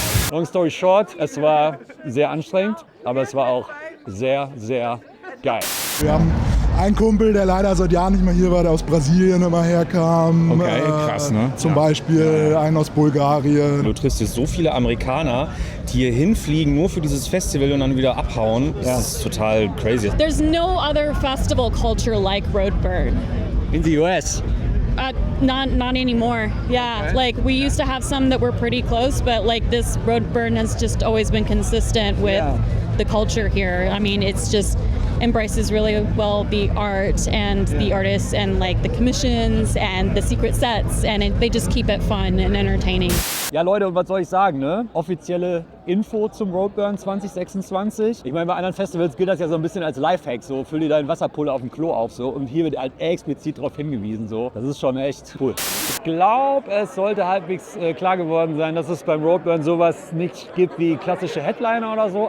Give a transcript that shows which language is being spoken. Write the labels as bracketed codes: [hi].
[en] Long story short, [de] es war sehr anstrengend, aber es war auch sehr, sehr geil. Wir haben einen Kumpel, der leider seit Jahren nicht mehr hier war, der aus Brasilien immer herkam. Okay, krass, ne? Zum Beispiel einen aus Bulgarien. Du triffst jetzt so viele Amerikaner, die hier hinfliegen, nur für dieses Festival und dann wieder abhauen. Das ist total crazy. [en] There's no other festival culture like Roadburn. In the US. Not anymore. Yeah, Okay. like we used to have some that were pretty close, but like this Roadburn has just always been consistent with the culture here. I mean, it's just embraces really well the art and the artists and like the commissions and the secret sets, and they just keep it fun and entertaining. [de] Ja, Leute, und was soll ich sagen, ne? Offizielle Info zum Roadburn 2026. Ich meine, bei anderen Festivals gilt das ja so ein bisschen als Lifehack, so füll dir deinen Wasserpulle auf dem Klo auf, so. Und hier wird halt explizit darauf hingewiesen, so. Das ist schon echt cool. Ich glaube, es sollte halbwegs klar geworden sein, dass es beim Roadburn sowas nicht gibt wie klassische Headliner oder so.